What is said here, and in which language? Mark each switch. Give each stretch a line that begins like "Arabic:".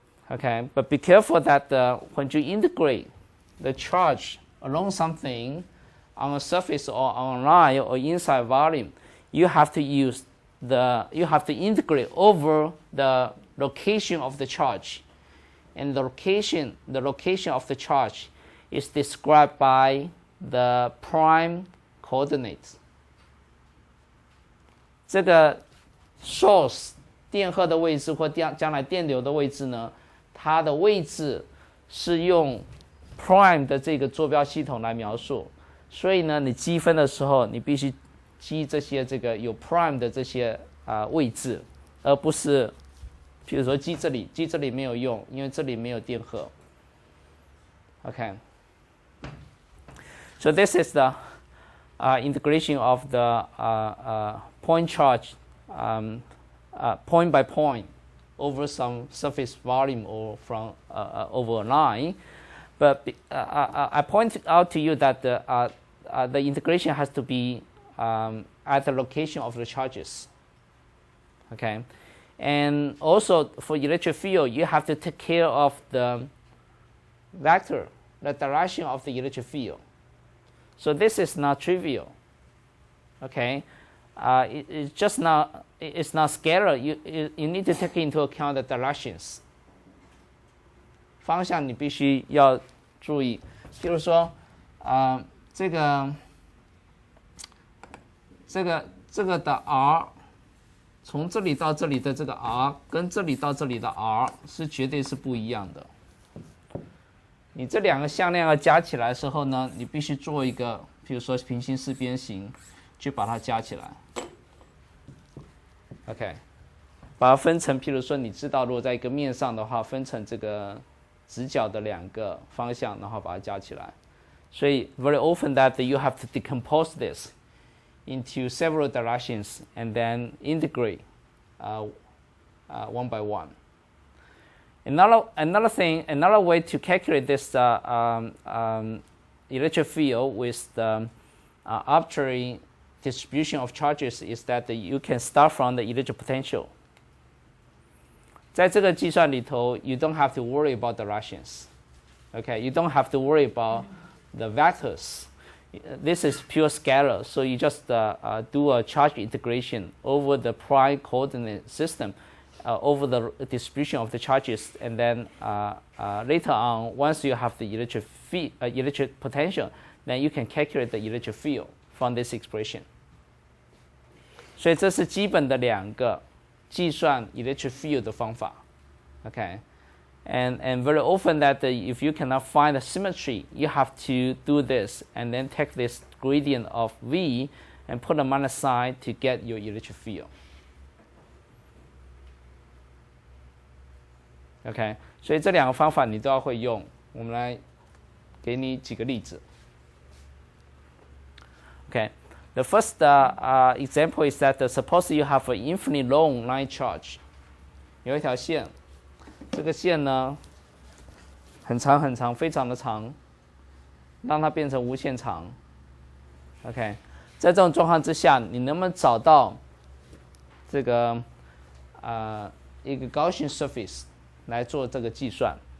English: Okay, but be careful that when you integrate the charge along something on a surface or on a line or inside volume, you have to integrate over the location of the charge, and the location of the charge is described by the prime coordinates.
Chinese: 这个 source 电荷的位置或将来电流的位置呢，它的位置是用 prime 的这个坐标系统来描述，所以呢，你积分的时候，你必须积这些这个有 prime 的这些位置，而不是，比如说积这里没有用，因为这里没有电荷。
English: Okay, so this is the integration of the point charge, point by point, over some surface volume or from over a line. But I point out to you that the integration has to be at the location of the charges. Okay, and also for electric field, you have to take care of the vector, the direction of the electric field. So this is not trivial. Okay, it's just not. It's not scalar. You need to take into account the directions.
Chinese: 方向你必须要注意，譬如说，这个的 r， 从这里到这里的这个 r 跟这里到这里的 r 是绝对是不一样的。你这两个向量要加起来的时候呢，你必须做一个，譬如说平行四边形，去把它加起来。 OK， 把它分成，譬如说你知道，如果在一个面上的话，分成这个直角的两个方向，然后把它加起来。所以
English: very often that you have to decompose this into several directions and then integrate one by one. Another way to calculate this electric field with the arbitrary distribution of charges is that you can start from the electric potential.
Chinese: 在这个计算里头
English: you don't have to worry about directions. Okay, you don't have to worry about the vectors. This is pure scalar, so you just do a charge integration over the prime coordinate system, over the distribution of the charges, and then later on, once you have the electric potential, then you can calculate the electric field from this expression.
Chinese: 所以这是基本的两个计算 electric field 的方法 ，okay?
English: And very often that if you cannot find a symmetry, you have to do this and then take this gradient of V and put a minus sign to get your electric field.
Chinese: Okay, 所以这两个方法你都要会用。我们来给你几个例子。
English: Okay, the first example is that suppose you have an infinitely long line charge.
Chinese: 有一条线。这个线呢，很长很长，非常的长，让它变成无限长。 OK， 在这种状况之下，你能不能找到这个一个Gaussian surface来做这个计算？